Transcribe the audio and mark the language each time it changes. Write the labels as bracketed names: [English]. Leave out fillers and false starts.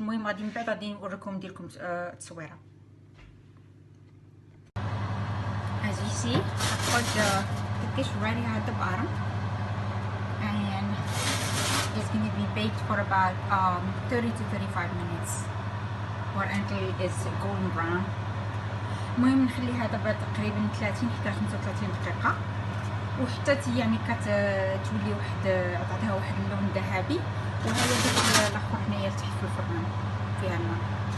[Arabic] المهم غادي من بعد غادي نوريكم نديرلكم التصويره. [English] As you see, I put the dish right here at the bottom, and it's going to be baked for about 30 to 35 minutes or until it's golden brown. [Arabic] المهم نخليها دابا تقريبا 30 حتى 35 دقيقة، وحتى يعني كتولي تعطيها واحد اللون ذهبي. وهي ديك الاخر هنايا لتحت في الفرن فيها الماء.